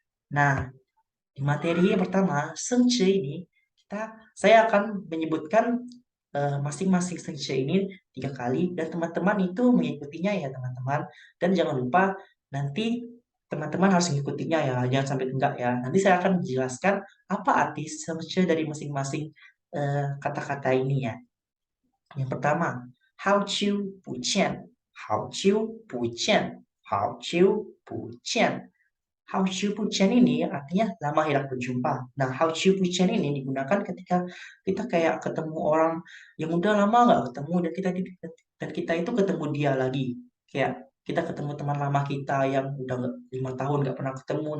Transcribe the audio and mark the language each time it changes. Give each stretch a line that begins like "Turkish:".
Indonesian: Nah, di materi yang pertama, 生词 ini, saya akan menyebutkan masing-masing 生词 ini 3 kali, dan teman-teman itu mengikutinya ya teman-teman. Dan jangan lupa nanti teman-teman harus mengikutinya ya, jangan sampai enggak ya. Nanti saya akan menjelaskan apa arti 生词 dari masing-masing kata-kata ini ya. Yang pertama,
Chinese: 好久不见，好久不见，好久不见. 好久不见
Indonesian: ini artinya lama tidak berjumpa. Nah, 好久不见 ini digunakan ketika kita kayak ketemu orang yang udah lama nggak ketemu, dan kita itu ketemu dia lagi. Kayak kita ketemu teman lama kita yang udah 5 tahun nggak pernah ketemu.